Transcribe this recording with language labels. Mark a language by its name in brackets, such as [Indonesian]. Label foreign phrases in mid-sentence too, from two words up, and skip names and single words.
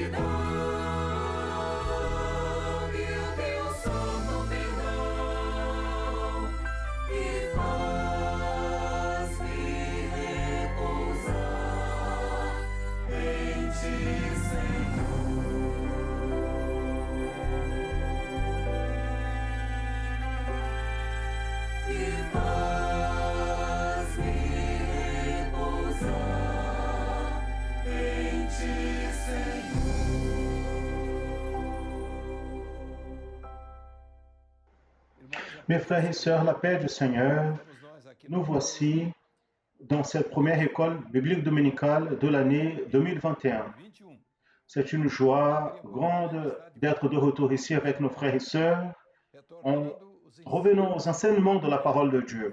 [Portuguese] dá-me o teu santo perdão e faz-me repousar em ti, Senhor. E faz-me repousar em ti, Senhor. [French] Mes frères et sœurs, la paix du Seigneur, nous voici dans cette première école biblique dominicale de l'année 2021. C'est une joie grande d'être de retour ici avec nos frères et sœurs en revenant aux enseignements de la parole de Dieu.